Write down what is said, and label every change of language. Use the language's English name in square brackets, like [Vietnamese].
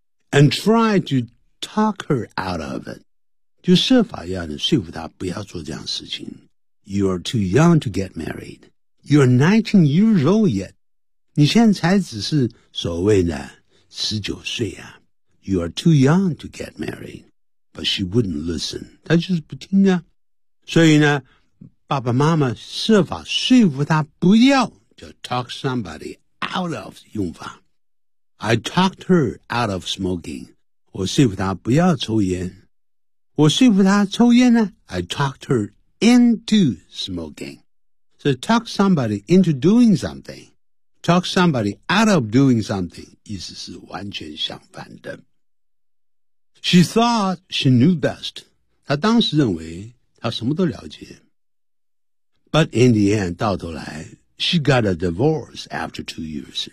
[English] And tried to talk her out of it。 [Chinese] 就设法要你说服他不要做这样的事情。 [English] You are too young to get married. You are 19 years old yet. [Chinese] 你现在才只是所谓的19岁啊。 [English] You are too young to get married. But she wouldn't listen. [Chinese] 他就是不听啊。所以呢爸爸妈妈设法说服他不要就 [English] talk somebody out of [Chinese] 用法。 [English] I talked her out of smoking. [Chinese] 我说服他不要抽烟。我说服她抽烟呢 [English] I talked her into smoking. So talk somebody into doing something. Talk somebody out of doing something. [Chinese] 意思是完全相反的。 [English] She thought she knew best. [Chinese] 她当时认为她什么都了解。 [English] But in the end, [Chinese] 到头来 [English] she got a divorce after 2 years.